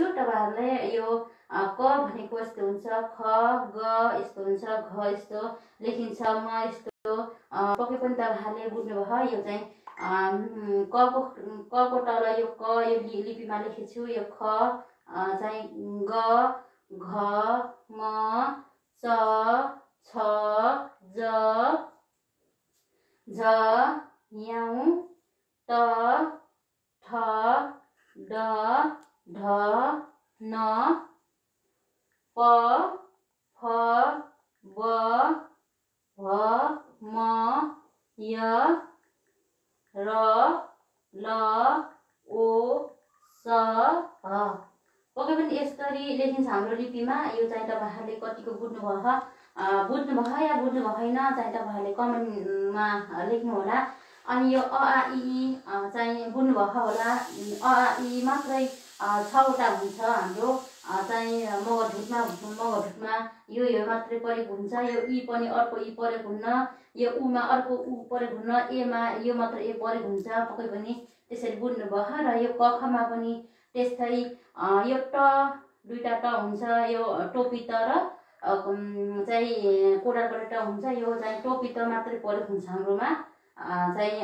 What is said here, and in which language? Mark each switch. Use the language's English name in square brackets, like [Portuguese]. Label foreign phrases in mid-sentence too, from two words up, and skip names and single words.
[Nepali] तपाईँहरूले यो क भनेको यस्तो हुन्छ, ख ग यस्तो हुन्छ, घ यस्तो लेखिन्छ, म यस्तो पक्कै पनि तपाईँहरूले बुझ्नुभयो। यो चाहिँ क को तल यो क यो लिपिमा लेखेछु। यो ख चाहिँ ग घ म च छ ज झ ञ त ठ ड ढ न प फ ब भ म य र ल ओ स ह। पक्कै पनि यसरी लेखिन्छ हाम्रो लिपिमा। यो चाहिँ तपाईँहरूले कतिको बुझ्नुभयो या बुझ्नु भएन चाहिँ तपाईँहरूले कमेन्टमा लेख्नुहोला। अनि यो अ आ इ ई चाहिँ बुझ्नुभएको होला। अ आ इ मात्रै 6वटा हुन्छ हाम्रो चाहिँ मगरढुटमा यो मात्रै परेको हुन्छ। यो इ पनि अर्को इ परेको हुन्न, यो उमा अर्को उ परेको हुन्न, एमा यो मात्र ए परेको हुन्छ। पक्कै पनि त्यसरी बुझ्नुभयो। र यो क खमा पनि त्यस्तै यो ट 2टा ट हुन्छ, यो टोपी त र चाहिँ कोडालबाट ट हुन्छ, यो चाहिँ टोपी त मात्रै परेको हुन्छ हाम्रोमा चाहिँ।